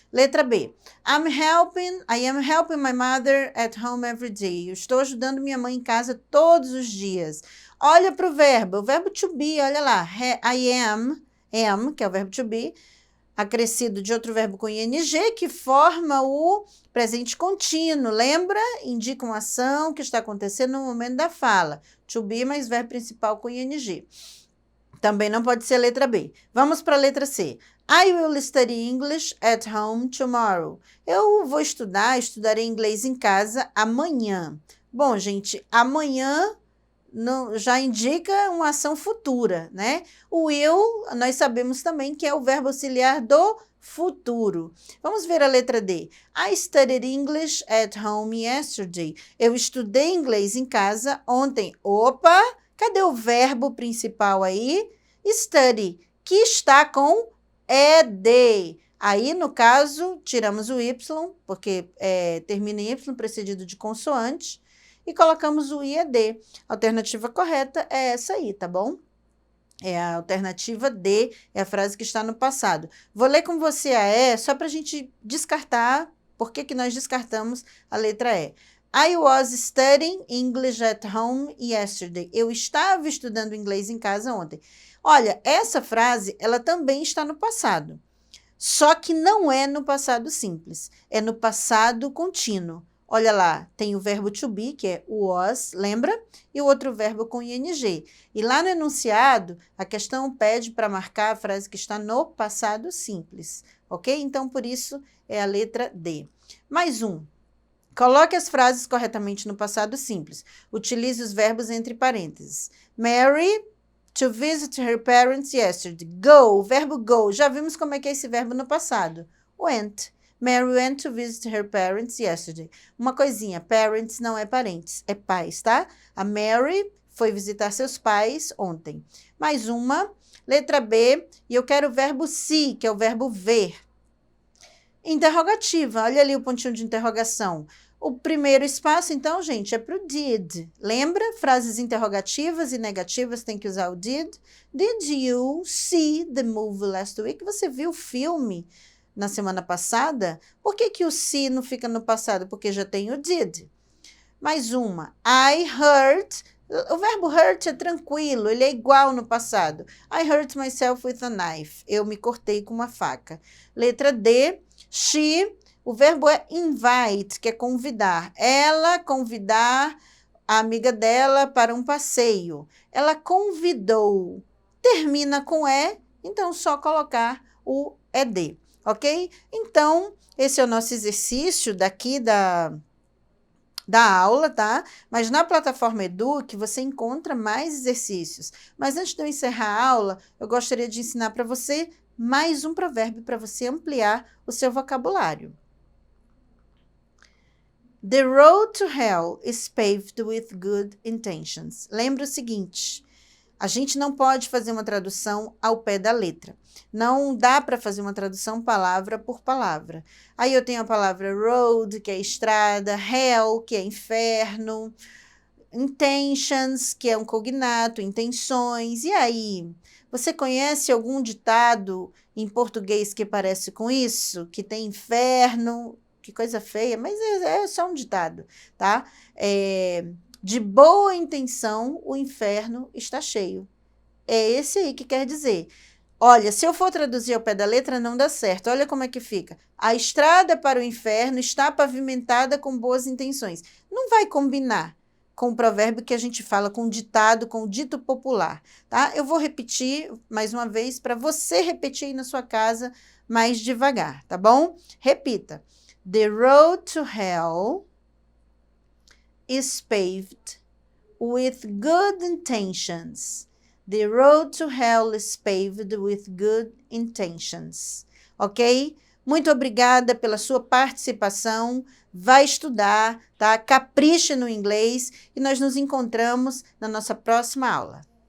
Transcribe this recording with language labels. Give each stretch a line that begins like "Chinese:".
Portuguese: Letra B.
English: I am helping my mother at home every day.
Portuguese: Eu estou ajudando minha mãe em casa todos os dias. Olha para o verbo to be, olha lá.
English: I am,
Portuguese: que é o verbo to be, acrescido de outro verbo com ing, que forma o presente contínuo. Lembra? Indica uma ação que está acontecendo no momento da fala. To be mais verbo principal com ing. Também não pode ser a letra B. Vamos para a letra C.
English: I will study English at home tomorrow.
Portuguese: Eu vou estudarei inglês em casa amanhã. Bom, gente, amanhã já indica uma ação futura, né? O will, nós sabemos também que é o verbo auxiliar do futuro. Vamos ver a letra D.
English: I studied English at home yesterday.
Portuguese: Eu estudei inglês em casa ontem. Opa! Cadê o verbo principal aí? Study, que está com ed. Aí, no caso, tiramos o y, porque termina em y precedido de consoante, e colocamos o ied. A alternativa correta é essa aí, tá bom? É a alternativa D, é a frase que está no passado. Vou ler com você a E, só para a gente descartar. Por que nós descartamos a letra E?
English: I was studying English at home yesterday.
Portuguese: Eu estava estudando inglês em casa ontem. Olha, essa frase, ela também está no passado. Só que não é no passado simples. É no passado contínuo. Olha lá, tem o verbo to be, que é was, lembra? E o outro verbo com ing. E lá no enunciado, a questão pede para marcar a frase que está no passado simples, ok? Então, por isso, é a letra D. Mais um. Coloque as frases corretamente no passado simples. Utilize os verbos entre parênteses.
English: Mary to visit her parents yesterday.
Portuguese: Go, o verbo go. Já vimos como é que é esse verbo no passado. Went.
English: Mary went to visit her parents yesterday.
Portuguese: Uma coisinha, parents não é parentes, é pais, tá? A Mary foi visitar seus pais ontem. Mais uma, letra B, e eu quero o verbo see, que é o verbo ver. Interrogativa, olha ali o pontinho de interrogação. O primeiro espaço, então, gente, é para o did. Lembra? Frases interrogativas e negativas tem que usar o did.
English: Did you see the movie last week?
Portuguese: Você viu o filme na semana passada? Por que o see não fica no passado? Porque já tem o did. Mais uma.
English: I hurt.
Portuguese: O verbo hurt é tranquilo, ele é igual no passado.
English: I hurt myself with a knife.
Portuguese: Eu me cortei com uma faca. Letra D. She, o verbo é invite, que é convidar. Ela convidar a amiga dela para um passeio. Ela convidou. Termina com E, então só colocar o ED, ok? Então, esse é o nosso exercício daqui da aula, tá? Mas na plataforma Eduque você encontra mais exercícios. Mas antes de eu encerrar a aula, eu gostaria de ensinar para você mais um provérbio para você ampliar o seu vocabulário.
English: The road to hell is paved with good intentions.
Portuguese: Lembra o seguinte, a gente não pode fazer uma tradução ao pé da letra. Não dá para fazer uma tradução palavra por palavra. Aí eu tenho a palavra road, que é estrada, hell, que é inferno, intentions, que é um cognato, intenções. E aí, você conhece algum ditado em português que parece com isso? Que tem inferno, que coisa feia, mas é só um ditado, tá? De boa intenção, o inferno está cheio. É esse aí que quer dizer. Olha, se eu for traduzir ao pé da letra, não dá certo. Olha como é que fica. A estrada para o inferno está pavimentada com boas intenções. Não vai combinar com o provérbio que a gente fala, com o ditado, com o dito popular, tá? Eu vou repetir mais uma vez para você repetir aí na sua casa mais devagar, tá bom? Repita.
English: The road to hell is paved with good intentions. The road to hell is paved with good intentions. Ok?
Portuguese: Muito obrigada pela sua participação. Vai estudar, tá? Capriche no inglês e nós nos encontramos na nossa próxima aula.